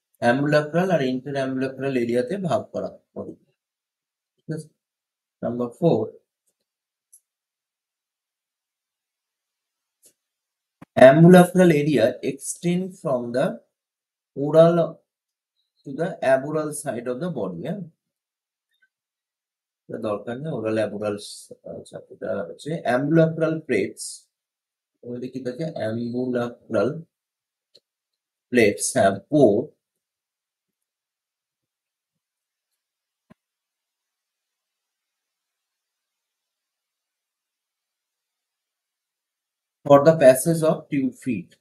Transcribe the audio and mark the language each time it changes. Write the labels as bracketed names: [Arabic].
[Bangla] Ambulacral আর interambulacral এরিয়াতে ভাগ করা হবে। ঠিক আছে। [English] Number 4, ambulacral area extend from the oral to the aboral side of the body. [Bangla] দরকার নেই ওরাল অ্যাবোরাল এটা হচ্ছে ambulacral plates। ওদের কি থাকে [English] ambulacral plates have pore for the passage of tube feet.